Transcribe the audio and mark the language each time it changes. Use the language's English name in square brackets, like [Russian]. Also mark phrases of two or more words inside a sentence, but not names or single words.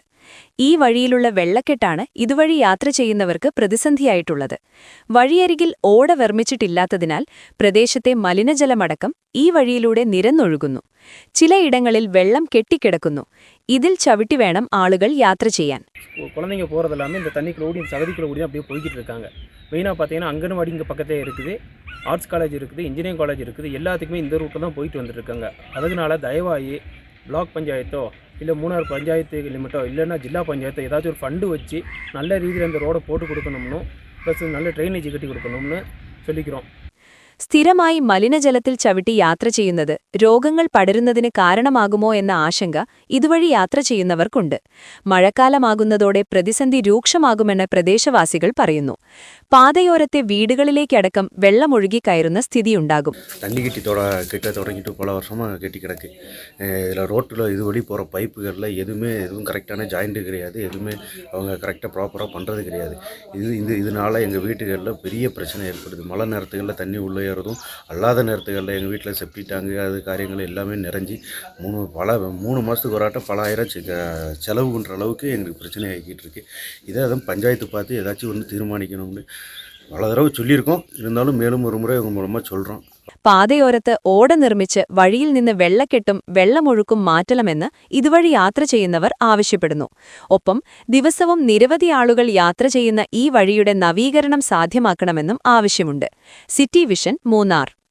[Malayalam] ഈ വഴിയിലുള്ള വെള്ളക്കെട്ടാണ് ഇതുവഴി യാത്ര ചെയ്യുന്നവർക്ക് പ്രതിസന്ധിയായിട്ടുള്ളത്. വഴിയരികിൽ ഓട നിർമ്മിച്ചിട്ടില്ലാത്തതിനാൽ പ്രദേശത്തെ മലിനജലമടക്കം ഈ വഴിയിലൂടെ നിരന്നൊഴുകുന്നു. ചിലയിടങ്ങളിൽ വെള്ളം കെട്ടിക്കിടക്കുന്നു. ഇതിൽ ചവിട്ടി വേണം ആളുകൾ യാത്ര ചെയ്യാൻ. [Tamil] குழந்தைங்க போகிறதெல்லாமே இந்த தண்ணிக்குள்ள ஓடி சகதிக்குள்ள ஓடி அப்படியே போய்கிட்டு இருக்காங்க. மெயினாக பார்த்தீங்கன்னா அங்கன்வாடி இங்கே பக்கத்தே இருக்குது, [English] arts college [Tamil] இருக்குது, [English] engineering college [Tamil] இருக்குது. எல்லாத்துக்குமே இந்த ரூட்டில் தான் போயிட்டு வந்துட்டுருக்காங்க. அதனால தயவாகி பிளாக் பஞ்சாயத்தோ இல்லை மூணார் பஞ்சாயத்து லிமிட்டோ இல்லைன்னா ஜில்லா பஞ்சாயத்தோ ஏதாச்சும் ஒரு ஃபண்டு வச்சு நல்ல ரீதியில் அந்த ரோடை போட்டு கொடுக்கணும்னு ப்ளஸ் நல்ல ட்ரைனேஜ் கட்டி கொடுக்கணும்னு சொல்லிக்கிறோம். [Malayalam] സ്ഥിരമായി മലിനജലത്തിൽ ചവിട്ടി യാത്ര ചെയ്യുന്നത് രോഗങ്ങൾ പടരുന്നതിന് കാരണമാകുമോ എന്ന ആശങ്ക ഇതുവഴി യാത്ര ചെയ്യുന്നവർക്കുണ്ട്. മഴക്കാലമാകുന്നതോടെ പ്രതിസന്ധി രൂക്ഷമാകുമെന്ന് പ്രദേശവാസികൾ പറയുന്നു. പാതയോരത്തെ വീടുകളിലേക്കടക്കം വെള്ളമൊഴുകിക്കയറുന്ന സ്ഥിതിയുണ്ടാകും. [Tamil] தண்ணி கெட்ட தொடங்கிட்டு பல வருஷமாக கெட்டி கிடக்கு. இதில் ரோட்டில் இது வழி போகிற பைப்புகளில் எதுவும் கரெக்டான ஜாயிண்ட்டு கிடையாது. எதுவுமே அவங்க கரெக்டாக ப்ராப்பராக பண்ணுறது கிடையாது. இதனால் எங்கள் வீட்டுகளில் பெரிய பிரச்சனை ஏற்படுது. மழை நேரத்துகளில் தண்ணி உள்ளே ஏறதும், அல்லாத நேரத்துகளில் எங்கள் வீட்டில் [English] septic tank [Tamil] அது காரியங்கள் எல்லாமே நிறைஞ்சி 3 மாதத்துக்கு ஒரு பல ஆயிரம் செலவுன்ற அளவுக்கு எங்களுக்கு பிரச்சனை ஆகிக்கிட்டு இருக்கு. இதை அதுவும் பஞ்சாயத்து பார்த்து ஏதாச்சும் ஒன்று தீர்மானிக்கணும்னு பல தடவை சொல்லியிருக்கோம். இருந்தாலும் மேலும் ஒரு முறை உங்கள் மூலமாக சொல்கிறோம். [Malayalam] പാതയോരത്ത് ഓട നിർമ്മിച്ച് വഴിയിൽ നിന്ന് വെള്ളക്കെട്ടും വെള്ളമൊഴുക്കും മാറ്റണമെന്ന് ഇതുവഴി യാത്ര ചെയ്യുന്നവർ ആവശ്യപ്പെടുന്നു. ഒപ്പം ദിവസവും നിരവധി ആളുകൾ യാത്ര ചെയ്യുന്ന ഈ വഴിയുടെ നവീകരണം സാധ്യമാക്കണമെന്നും ആവശ്യമുണ്ട്. സിറ്റി വിഷൻ മൂന്നാർ.